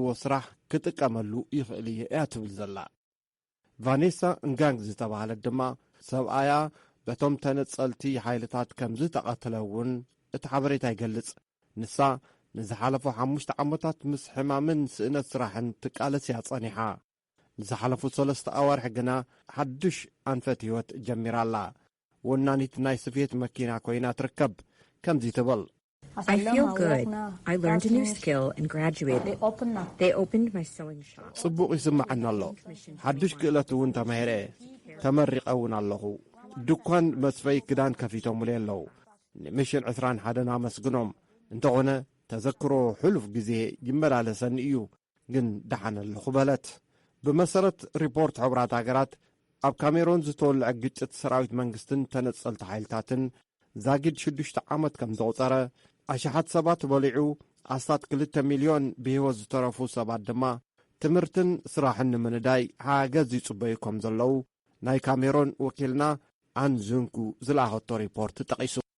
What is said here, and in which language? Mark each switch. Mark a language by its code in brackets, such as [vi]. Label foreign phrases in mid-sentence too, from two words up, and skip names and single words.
[ti] ስራሕ ክጥቀመሉ ይኽእል እየ እያ ትብል ዘላ። ቫኔሳ እንጋንግ ዝተባሃለት ድማ ሰብኣያ በቶም ተነጸልቲ ሓይልታት ከም ዝተቐተለውን እቲ ሓበሬታ ይገልጽ። ንሳ ንዝሓለፉ 5 ዓመታት ምስ ሕማምን ስእነት ስራሕን ትቃለስ እያ ጸኒሓ። ንዝሓለፉ 3 ኣዋርሒ ግና ሓድሽ ኣንፈት ህይወት ጀሚራላ። ወናኒት ናይ ስፌት መኪና ኮይና ትርከብ። ከምዚ ትብል [en] I feel good. I learned a new skill and graduated. They opened my sewing shop. [ti] ጽቡቕ ይስምዐና ኣሎ። ሓድሽ ክእለት እውን ተማሂረ ተመሪቐ እውን ኣለኹ። ድኳን መስፈይ ክዳን ከፊቶምለ ኣለዉ። ንሚሽን 21 ኣመስግኖም። እንተኾነ ተዘክሮ ሕሉፍ ጊዜ ይመላለሰኒ እዩ፣ ግን ደሓነ ኣለኹ በለት። ብመሰረት ሪፖርት ሕብራት ሃገራት ኣብ ካሜሮን ዝተወልዐ ግጭት ሰራዊት መንግስትን ተነጸልቲ ሓይልታትን ዛጊድ 6 ዓመት ከም ዘቑፀረ ኣሽሓት ሰባት በሊዑ ኣስታት 2 ሚልዮን ብህይወት ዝተረፉ ሰባት ድማ ትምህርትን ስራሕን ንምንዳይ ሓገዝ ይጽበዩ ከም ዘለዉ ናይ ካሜሮን ወኪልና ኣንዙንኩ ዝለኣኸቶ ሪፖርት ጠቒሱ።